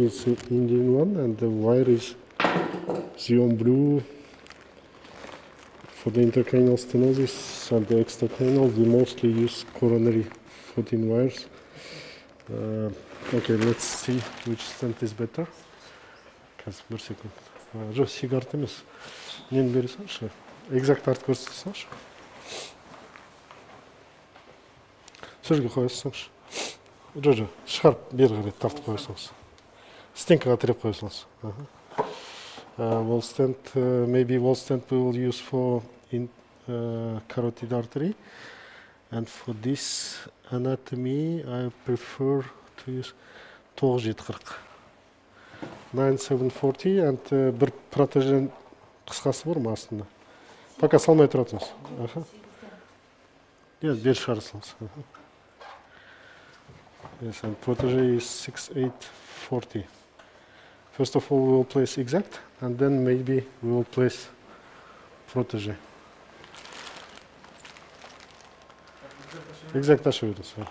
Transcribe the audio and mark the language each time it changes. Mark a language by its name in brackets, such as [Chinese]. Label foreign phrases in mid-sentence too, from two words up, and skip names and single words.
[English] It's an Indian one, and the wire is Xeon Blue. For the intracranial stenosis and the extracranial, we mostly use coronary 14 wires. Okay, let's see which stent is better. [Kazakh] Қазір бір секунд. Жоқ, сигарет емес. Нені бере салшы? Экзакт тартып көрсете салшы. Сол жерге қоя салшы. Жоқ, шығарып бері қарай тартып қоя салшы. Стенкаға тіреп қоя салшы. [English] Wall stent, maybe wall stent we will use for carotid artery, and for this anatomy I prefer to use 9740, 9740, and [Kazakh] бір протежен қысқасы бар ма астында? Пока салмай тұра тұрыңыз. Yes, бері шығара салыңыз. [English] Yes, and protege is 6840. First of all, we will place exact, and then maybe we will place protege. Exact assurance.